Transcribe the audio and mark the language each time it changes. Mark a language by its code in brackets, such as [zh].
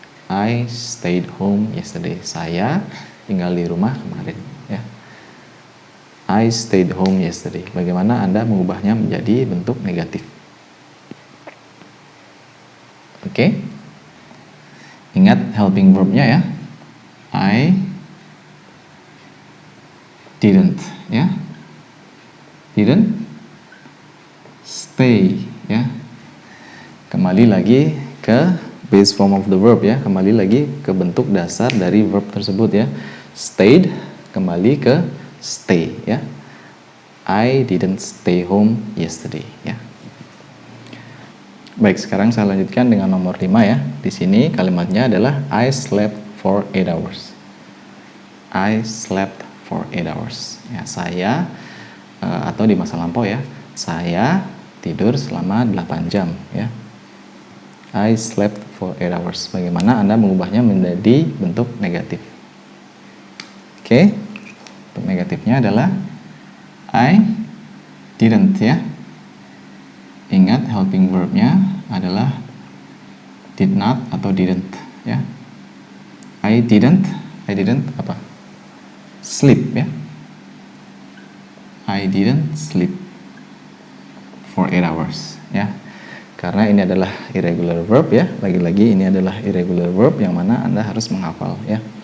[id] I stayed home yesterday. Saya tinggal di rumah kemarin, ya. [en] I stayed home yesterday. [id] Bagaimana Anda mengubahnya menjadi bentuk negatif? Oke. Ingat helping verb-nya, ya. [en] I didn't, ya. Didn't stay, ya. Kembali lagi ke base form of the verb, ya. [id] Kembali lagi ke bentuk dasar dari verb tersebut, ya. Stayed kembali ke stay, ya. [en] I didn't stay home yesterday, ya. [id] Baik, sekarang saya lanjutkan dengan nomor 5, ya. Di sini kalimatnya adalah I slept for 8 hours. I slept for 8 hours. Ya, saya atau di masa lampau, ya. Saya tidur selama 8 jam, ya. I slept for 8 hours. Bagaimana Anda mengubahnya menjadi bentuk negatif? Oke. Bentuk negatifnya adalah I didn't, ya. Ingat helping verb-nya adalah did not atau didn't, ya. [en] I didn't apa? Sleep, ya. I didn't sleep for 8 hours, ya. [id] Karena ini adalah irregular verb ya, lagi-lagi ini adalah irregular verb yang mana Anda harus menghafal ya.